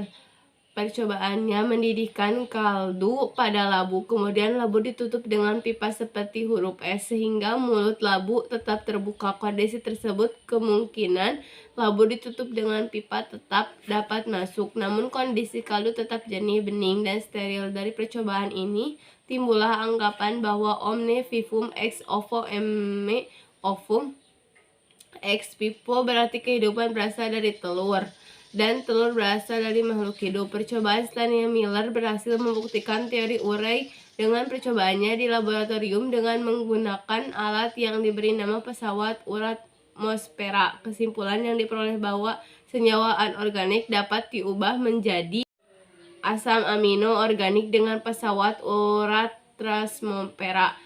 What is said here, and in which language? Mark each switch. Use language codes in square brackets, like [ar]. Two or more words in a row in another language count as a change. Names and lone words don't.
[id] Percobaannya mendidihkan kaldu pada labu, kemudian labu ditutup dengan pipa seperti huruf S sehingga mulut labu tetap terbuka. Kondisi tersebut kemungkinan labu ditutup dengan pipa tetap dapat masuk, namun kondisi kaldu tetap jernih, bening, dan steril. Dari percobaan ini timbullah anggapan bahwa [la] omne vivum ex ovo eme ovum. Ex vivo [id] berarti kehidupan berasal dari telur dan telur berasal dari makhluk hidup. Percobaan selanjutnya Miller berhasil membuktikan teori Urey dengan percobaannya di laboratorium dengan menggunakan alat yang diberi nama pesawat uratmosfera. Kesimpulan yang diperoleh bahwa senyawa anorganik dapat diubah menjadi asam amino organik dengan pesawat uratmosfera.